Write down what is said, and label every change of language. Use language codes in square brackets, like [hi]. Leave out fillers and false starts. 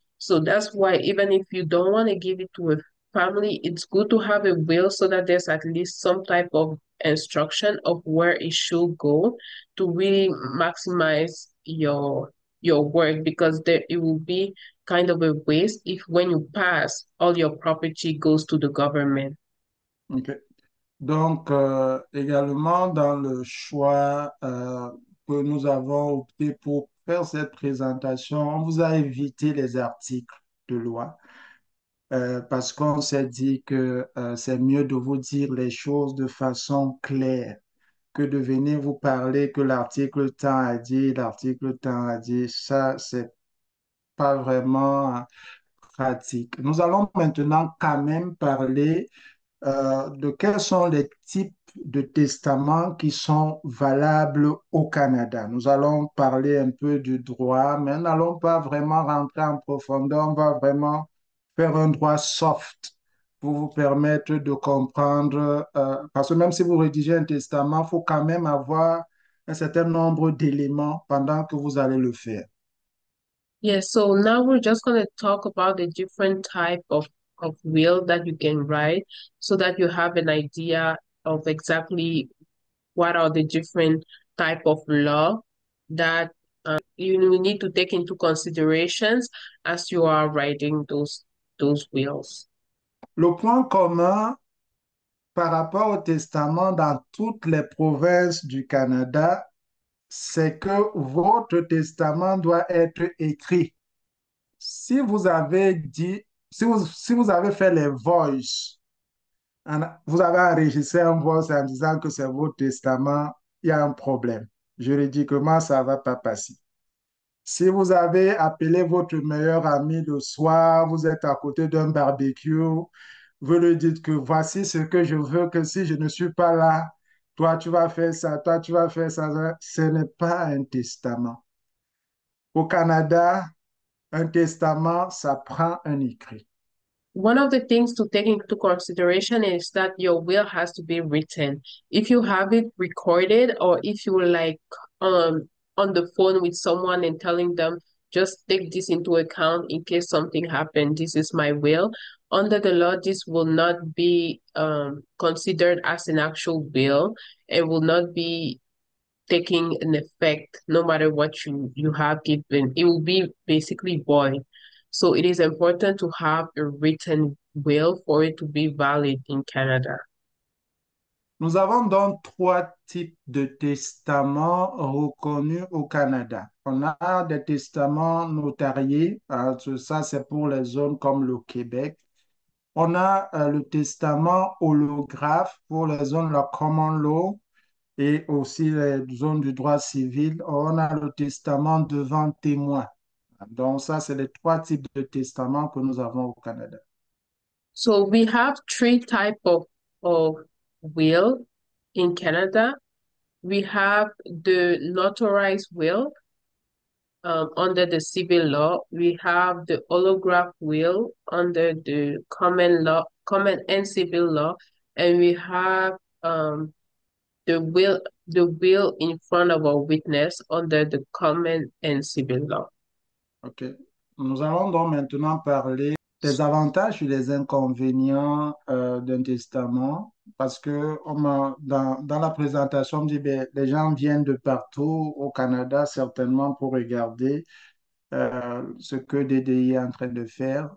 [en] So that's why even if you don't want to give it to a family, it's good to have a will so that there's at least some type of instruction of where it should go to really maximize your work because there it will be kind of a waste if when you pass all your property goes to the government. Ok. [fr] Donc, également, dans le choix que nous avons opté pour faire cette présentation, on vous a évité les articles de loi parce qu'on s'est dit que c'est mieux de vous dire les choses de façon claire que de venir vous parler que l'article tant a dit, l'article tant a dit. Ça, c'est pas vraiment pratique. Nous allons maintenant quand même parler de quels sont les types de testaments qui sont valables au Canada. Nous allons parler un peu du droit, mais nous n'allons pas vraiment rentrer en profondeur. On va vraiment faire un droit soft pour vous permettre de comprendre, parce que même si vous rédigez un testament, il faut quand même avoir un certain nombre d'éléments pendant que vous allez le faire. [en] Yeah, so now we're just going to talk about the different type of will that you can write so that you have an idea of exactly what are the different type of law that you will need to take into considerations as you are writing those wills. [fr] Le point commun par rapport au testament dans toutes les provinces du Canada, c'est que votre testament doit être écrit. Si vous avez dit, si vous avez fait les voices, vous avez enregistré un voice en disant que c'est votre testament, il y a un problème. Juridiquement, ça ne va pas passer. Si vous avez appelé votre meilleur ami le soir, vous êtes à côté d'un barbecue, vous lui dites que voici ce que je veux, que si je ne suis pas là, toi tu vas faire ça, toi tu vas faire ça. Ce n'est pas un testament. Au Canada, un testament, ça prend un écrit. [en] One of the things to take into consideration is that your will has to be written. If you have it recorded or if you were like on the phone with someone and telling them just take this into account in case something happened, this is my will. Under the law, this will not be considered as an actual will and will not be taking an effect no matter what you have given. It will be basically void. So it is important to have a written will for it to be valid in Canada. [fr] Nous avons donc trois types de testaments reconnus au Canada. On a des testaments notariés, ça c'est pour les zones comme le Québec. On a le testament holographe pour les zones de la common law et aussi les zones du droit civil. On a le testament devant témoin. Donc ça, c'est les trois types de testaments que nous avons au Canada. [en] So we have three type of will in Canada. We have the notarized will under the civil law. We have the holograph will under the common and civil law, and we have the will in front of a witness under the common and civil law. OK. [fr] Nous allons donc maintenant parler des avantages et des inconvénients d'un testament parce que dans la présentation, on dit ben, les gens viennent de partout au Canada certainement pour regarder ce que DDI est en train de faire.